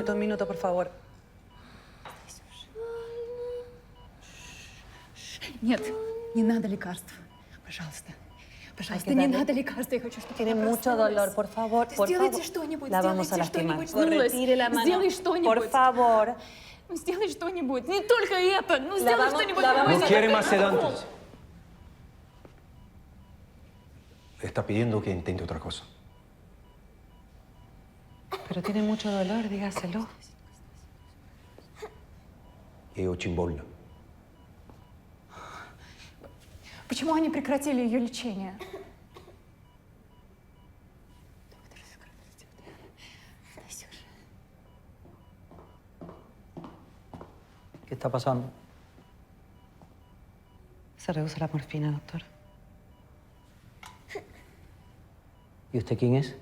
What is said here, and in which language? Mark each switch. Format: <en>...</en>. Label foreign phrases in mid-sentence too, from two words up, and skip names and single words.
<es>Minuto, por favor.</es> <ru>Нет, не надо лекарств. Пожалуйста. Пожалуйста, не надо лекарств. Я хочу, чтобы</ru> <es>Tiene mucho dolor, por favor, por</es> <ru>Сделайте</ru> <es>favor.</es> <ru>что-нибудь,</ru> <es>La vamos a</es> <ru>сделайте</ru> <es>lastimar.</es> <ru>что-нибудь.</ru> <es>Retire la mano.</es> <ru>Сделай что-нибудь.</ru> <es>Por favor.</es> <ru>Сделай что-нибудь. Не только это. Ну, сделай</ru> <es>vamos-</es> <ru>что-нибудь.</ru> <es>la vamos No a- quiere más sedantes. Está pidiendo que intente otra cosa. Pero tiene mucho dolor, dígaselo.</es> <ru>Ей очень больно. Почему они прекратили ее лечение?</ru> <es>¿Qué está pasando? Se rehúsa la morfina, doctor. ¿Y usted quién es?</es>